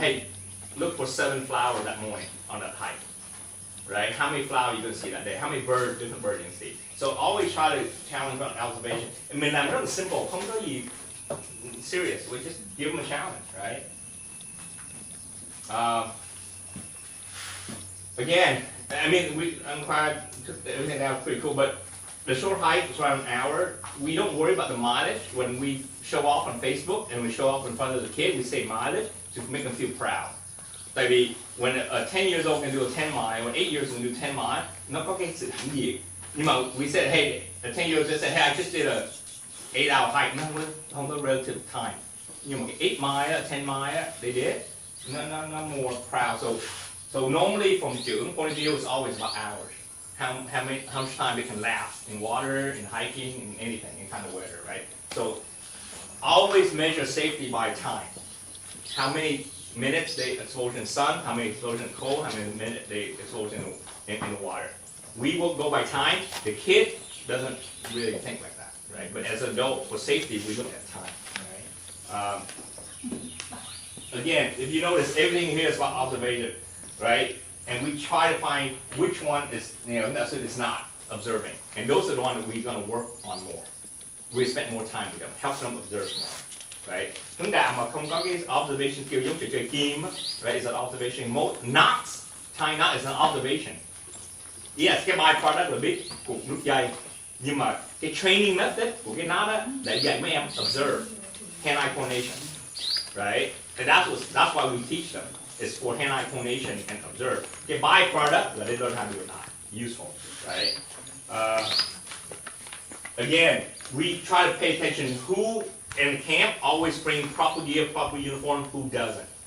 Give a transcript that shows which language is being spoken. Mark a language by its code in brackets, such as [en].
[en] Hey, look for 7 flowers that morning on that hike, right? How many flowers you gonna see that day? How many different birds you can see? So always try to challenge on observation. [vi] Mình làm rất là simple, không có gì serious. [en] We just give them a challenge, right? Again, I mean, I'm glad everything that was pretty cool, but the short hike is around an hour. We don't worry about the mileage when we show off on Facebook and we show off in front of the kid. We say mileage to make them feel proud. [vi] Tại vì [en] when a 10 years old can do a 10 mile, when 8 years old can do 10 mile, [vi] nó có cái sự hãnh diện. Nhưng mà [en] we said, hey, a 10 years old said, hey, I just did a 8-hour hike. [vi] Nó không có [en] relative time. [vi] Nhưng mà cái [en] 8 mile, 10 mile, they did. No more proud. So normally from trưởng point of view, it's always about hours. How much time they can last in water, in hiking, in anything, in kind of weather, right? So always measure safety by time. How many minutes they expose in sun, how many expose in cold, how many minutes they expose in the water. We will go by time. The kid doesn't really think like that, right? But as an adult, for safety, we look at time, right? Again, if you notice, everything here is about observation, right? And we try to find which one is, that's it, is not observing. And those are the ones that we're going to work on more. We spend more time with them, help them observe more, right? [vi] Hướng Đạo mà không có cái [en] observation skill [vi] giống trò chơi kim, right? [en] Is an observation mode. Knots, tying knot is an observation. [vi] Yes, cái byproduct là biết cục nút dây. Nhưng mà cái [en] training method [vi] của cái knot á, để dạy mấy em observe, [en] hand-eye coordination, right? And that's why we teach them. It's for hand-eye coordination and observe. The byproduct that they learn how to do it not useful, right? Again, we try to pay attention who in camp always bring proper gear, proper uniform, who doesn't.